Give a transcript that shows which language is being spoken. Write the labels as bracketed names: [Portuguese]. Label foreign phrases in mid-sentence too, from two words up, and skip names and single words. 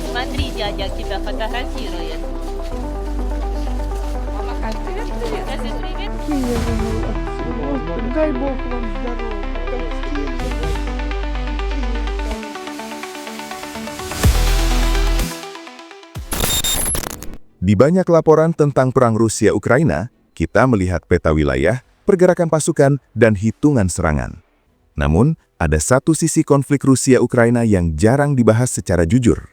[Russian] смотри, дядя тебя фотографирует. Мама скажет привет, привет. Скажи привет. Какие вы молодцы. Господи, дай Бог вам здоровья. [Indonesian] Di banyak laporan tentang perang Rusia-Ukraina, kita melihat peta wilayah, pergerakan pasukan, dan hitungan serangan. Namun, ada satu sisi konflik Rusia-Ukraina yang jarang dibahas secara jujur.